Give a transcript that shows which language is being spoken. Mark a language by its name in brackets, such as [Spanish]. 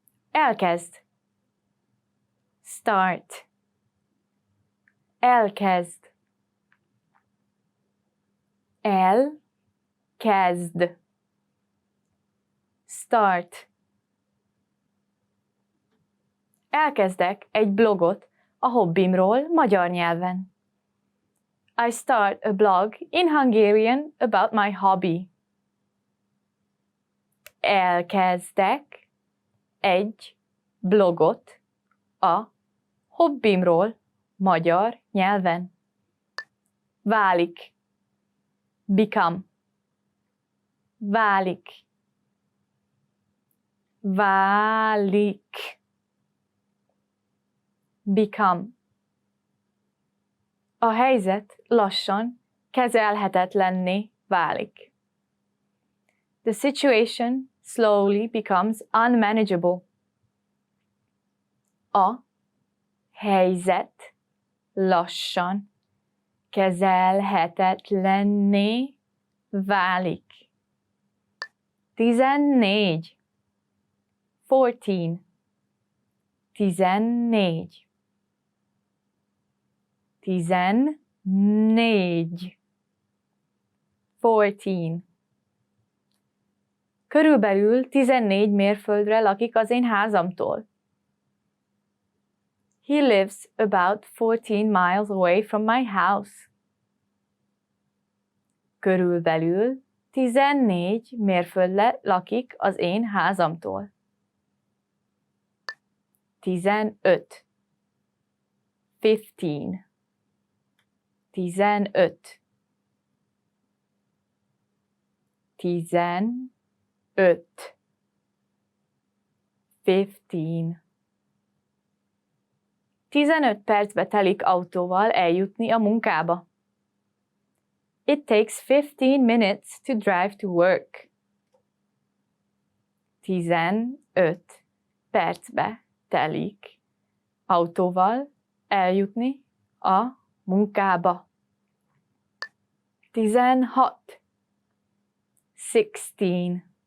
[Hungarian] Elkezd. [English] Start. [Hungarian] Elkezd. Elkezd. [English] Start. [Hungarian] Elkezdek egy blogot a hobbimról magyar nyelven. [English] I start a blog in Hungarian about my hobby. [Hungarian] Elkezdek egy blogot a hobbimról magyar nyelven. Válik. [English] Become. [Hungarian] Válik. Válik. [English] Become. [Hungarian] A helyzet lassan kezelhetetlenné válik. [English] The situation slowly becomes unmanageable. [Hungarian] A helyzet lassan kezelhetetlenné válik. 14. 14. 14. 14. 14. Körülbelül 14 mérföldre lakik az én házamtól. [English] He lives about 14 miles away from my house. [Hungarian] Körülbelül 14 mérföldre lakik az én házamtól. 15. 15. 15. 15. 15. 15 percbe telik autóval eljutni a munkába. [English] It takes 15 minutes to drive to work. [Hungarian] 15 percbe telik autóval eljutni a munkába. 16. 16.